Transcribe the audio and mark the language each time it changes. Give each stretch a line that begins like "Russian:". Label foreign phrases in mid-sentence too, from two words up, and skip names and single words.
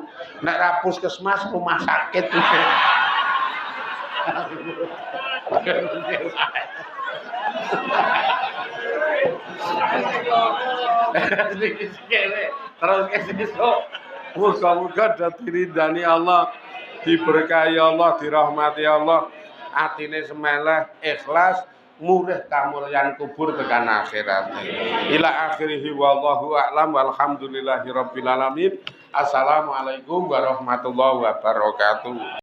Javanese: Nek ra puskesmas
Indonesian: rumah sakit.
Javanese: Terus kesesuk muga-muga dadi ridani Allah, diberkahi Allah, dirahmati Allah, atine semeleh, ikhlas, murih kamulyan kubur tekan akhirat.
Arabic: إلى آخره والله أعلم والحمد لله رب العالمين. السلام عليكم ورحمة الله وبركاته.